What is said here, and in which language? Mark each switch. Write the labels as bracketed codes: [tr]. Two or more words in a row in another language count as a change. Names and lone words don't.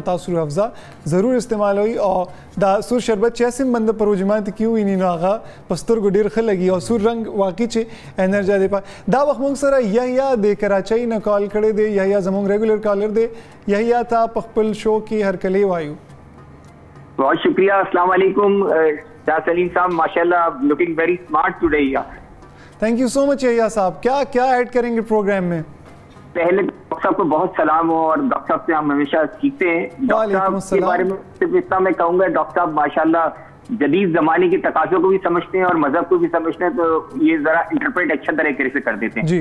[ps] تاسو روح افزا ضرور استعمالوئ او دا سور شربت چې هسې بنده په روژه ماتي کې وویني نو هغه په سترګو ډېر ښه لګي او سور رنګ واقعي چې انرژي دی. دا وخت موږ سره یحیی د کراچۍ نه کال کړی دی. یحیی زموږ ریګولر کالر دی. یحیی تا په خپل شو کې هرکلی وایو. [ur] بہت شکریہ. [ar] السلام علیکم [ur] شاہ سلیم صاحب، [ar] ماشاء اللہ [en] looking very smart today. thank you so much یحیی صاحب. [ur] کیا ایڈ کریں گے پروگرام میں؟ پہلے ڈاکٹر صاحب کو بہت سلام ہو اور ڈاکٹر صاحب سے ہم ہمیشہ سیکھتے ہیں. ڈاکٹر صاحب کے بارے میں صرف اتنا میں کہوں گا، ڈاکٹر صاحب [ar] ماشاء اللہ [ur] جدید زمانے کے تقاضوں کو بھی سمجھتے ہیں اور مذہب کو بھی سمجھتے ہیں، تو یہ ذرا انٹرپریٹ اچھا طریقے سے کر دیتے ہیں.